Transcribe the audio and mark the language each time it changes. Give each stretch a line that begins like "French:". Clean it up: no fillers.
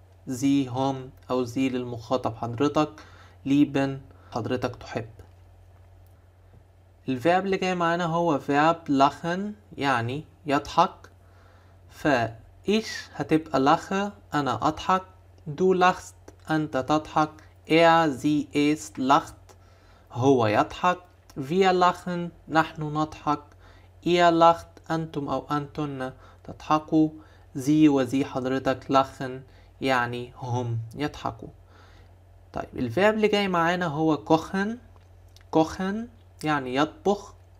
Arabic: sie هم أو زي للمخاطب حضرتك. lieben حضرتك تحب. الفيرب اللي جاي معانا هو فيرب lachen يعني يضحك. فإيش هتبقى lache أنا أضحك.
German: du lachst
Arabic: أنت تضحك.
German: sie es lacht
Arabic: هو يضحك.
German: wir lachen
Arabic: نحن نضحك.
German: ihr lacht
Arabic: أنتم أو أنتن تضحكوا. sie وزي حضرتك lachen يعني هم يضحكوا. طيب الفيرب اللي جاي معانا هو kochen. kochen يعني يطبخ.